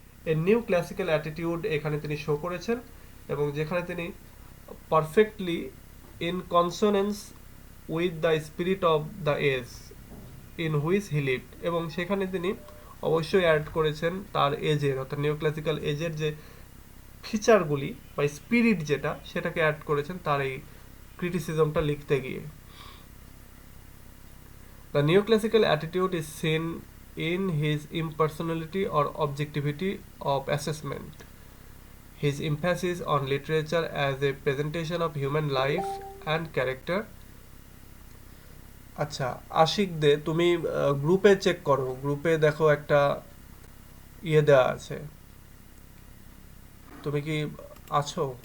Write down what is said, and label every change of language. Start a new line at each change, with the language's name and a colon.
Bangla: A new classical attitude এখানে তিনি show করেছেন, এবং যেখানে তিনি
English: perfectly in consonance with the spirit of the age in which he lived,
Bangla: এবং সেখানে তিনি অবশ্যই অ্যাড করেছেন তার এজের অর্থাৎ নিউ ক্লাসিক্যাল এজের যে ফিচারগুলি বা স্পিরিট যেটা, সেটাকে অ্যাড করেছেন তার এই ক্রিটিসিজমটা লিখতে গিয়ে।
English: The neoclassical attitude is seen in his impersonality or objectivity of assessment, his emphasis on literature as a presentation of human life and character.
Bangla: আচ্ছা আশিক দে, তুমি গ্রুপে চেক করো, গ্রুপে দেখো একটা ইয়ে দেওয়া আছে, তুমি কি আছো?